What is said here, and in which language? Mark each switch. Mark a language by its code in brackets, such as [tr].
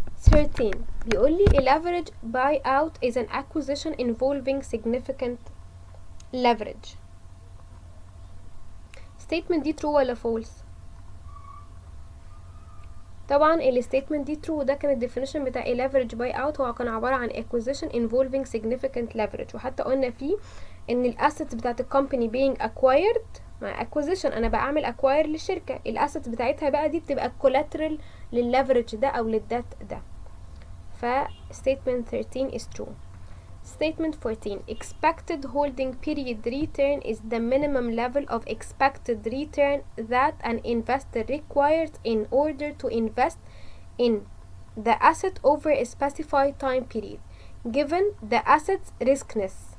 [en] 13. [ar] بيقول لي [en] a leverage buyout is an acquisition involving significant leverage. [ar] statement دي true ولا false؟ طبعا ال statement دي true. ده كان الديفينيشن بتاع a leverage buyout، هو كان عبارة عن [en] acquisition involving significant leverage، [ar] وحتى قلنا فيه ان ال assets بتاعت الكومباني being acquired مع acquisition، انا بعمل acquire للشركة، ال assets بتاعتها بقى دي بتبقى collateral للleverage ده او للدات ده. ف [en] statement 13 is true. Statement 14. Expected holding period return is the minimum level of expected return that an investor requires in order to invest in the asset over a specified time period given the asset's riskiness.